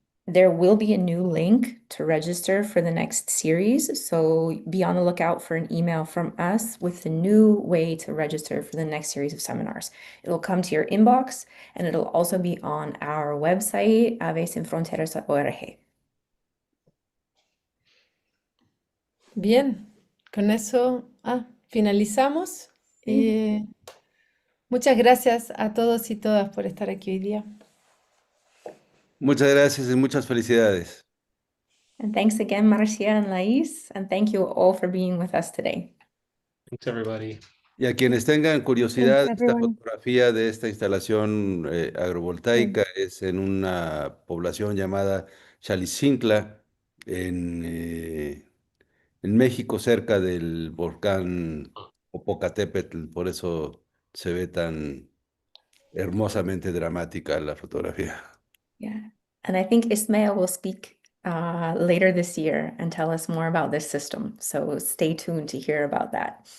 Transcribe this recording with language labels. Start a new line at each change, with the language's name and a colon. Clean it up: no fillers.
English: There will be a new link to register for the next series, so be on the lookout for an email from us with the new way to register for the next series of seminars. It'll come to your inbox, and it'll also be on our website, avsinfronteras.org.
Spanish: Bien, con eso finalizamos. Sí. Muchas gracias a todos y todas por estar aquí hoy día. Muchas gracias y muchas felicidades.
English: And thanks again, Marcia and Laís, and thank you all for being with us today. Thanks, everybody.
Spanish: Y a quienes tengan curiosidad,
English: Thanks,
Spanish: esta
English: everyone.
Spanish: fotografía de esta instalación agrovoltaica es en una población llamada Xalicintla, en México, cerca del volcán Popocatépetl. Por eso se ve tan hermosamente dramática la fotografía.
English: Yeah. And I think Ismail will speak later this year and tell us more about this system. So stay tuned to hear about that.